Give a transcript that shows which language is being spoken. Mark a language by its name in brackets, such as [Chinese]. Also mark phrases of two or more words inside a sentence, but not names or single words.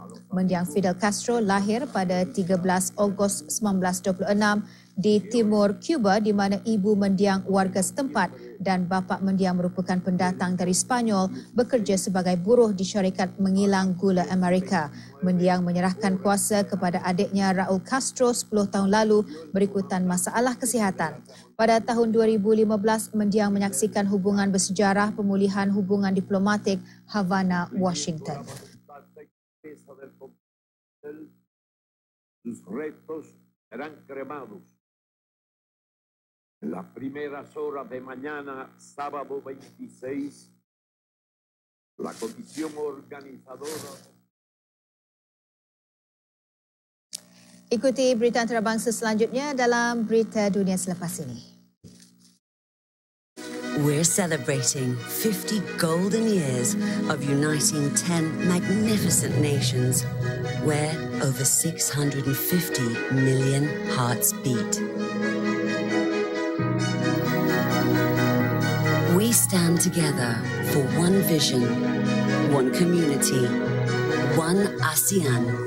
[Malay] Mendiang Fidel Castro lahir pada 13 Ogos 1926 di timur Cuba di mana ibu mendiang warga setempat dan bapa mendiang merupakan pendatang dari Spanyol bekerja sebagai buruh di syarikat mengilang gula Amerika. Mendiang menyerahkan kuasa kepada adiknya Raul Castro 10 tahun lalu berikutan masalah kesihatan. Pada tahun 2015, mendiang menyaksikan hubungan bersejarah pemulihan hubungan diplomatik Havana, Washington. [Spanish] Sus restos serán cremados en las primeras horas de mañana, sábado 26, la comisión organizadora. [Malay] Ikuti berita antarabangsa selanjutnya dalam Berita Dunia selepas ini. [English] We're celebrating 50 golden years of uniting 10 magnificent nations where over 650 million hearts beat. We stand together for one vision, one community, one ASEAN.